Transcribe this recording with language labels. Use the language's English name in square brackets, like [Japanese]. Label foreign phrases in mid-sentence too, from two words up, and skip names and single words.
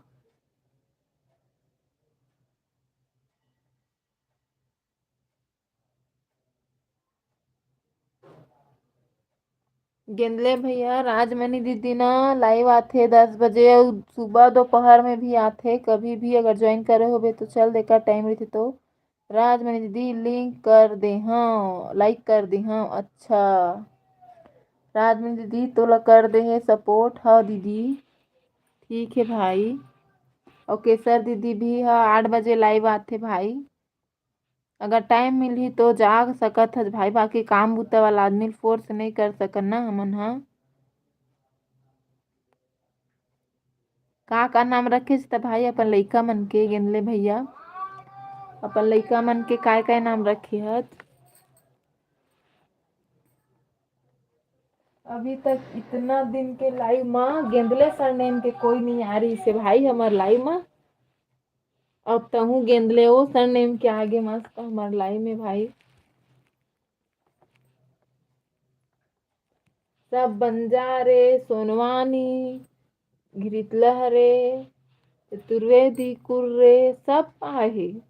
[Chhattisgarhi] गेंदले भैया राजमणि दीदी ना लाइव आथे 10 बजे, और सुबह दोपहर में भी आथे। कभी भी अगर ज्वाइन करे होबे तो चल देकर टाइम रही तो। राजमणि दीदी लिंक कर दे हाँ, लाइक कर दी हाँ। अच्छा राजमणि दीदी तोला कर दे है सपोर्ट, हाँ दीदी ठीक है भाई। और केसर दीदी भी हाँ 8 बजे लाइव आथे भाई। अगर टाइम मिलही तो जाग सकत हस भाई, बाकी काम बूता वाला आदमी फोर्स नहीं कर सकन ना हमन हा। का नाम रखेस त भाई अपन लइका मन के? गेंदले भैया अपन लइका मन के काय काय नाम रखे हत? अभी तक इतना दिन के लाइव माँ गेंदले सरनेम के कोई नहीं आ रही से भाई हमार लाइव माँ। अब तहु गेंदले ओ सरनेम के आगे मस्त हमार लाइव में भाई। सब बंजारे सोनवानी गिरितलहरे चतुर्वेदी कुर्रे सब आहे।